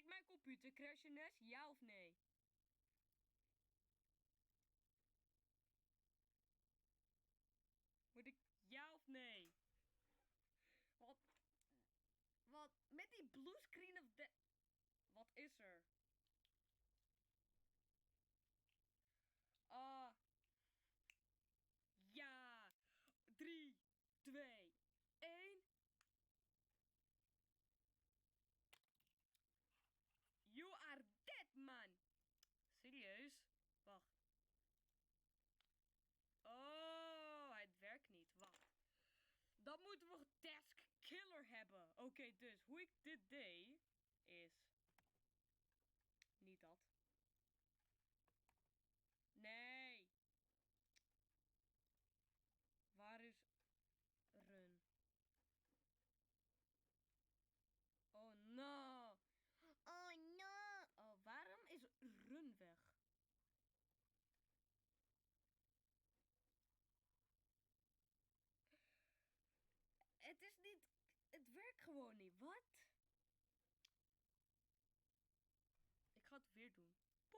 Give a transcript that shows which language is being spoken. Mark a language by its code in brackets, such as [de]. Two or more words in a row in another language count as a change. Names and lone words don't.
[nl] computer crashen, Nes? Ja of nee? Moet ik ja of nee? Wat? Met die bluescreen of de... Wat is er? Ja. 3, 2, 1. [en] You are dead, man. [nl] Serieus? Wacht. Oh, het werkt niet. Wacht. Dan moeten we Task Killer hebben. Oké, dus hoe ik dit deed is... Niet dat. Nee. Waar is run? [en] Oh no. Oh no. [nl] Oh, waarom is run weg? Het is niet... Het werkt gewoon niet. Wat? Ik ga het weer doen. Poep.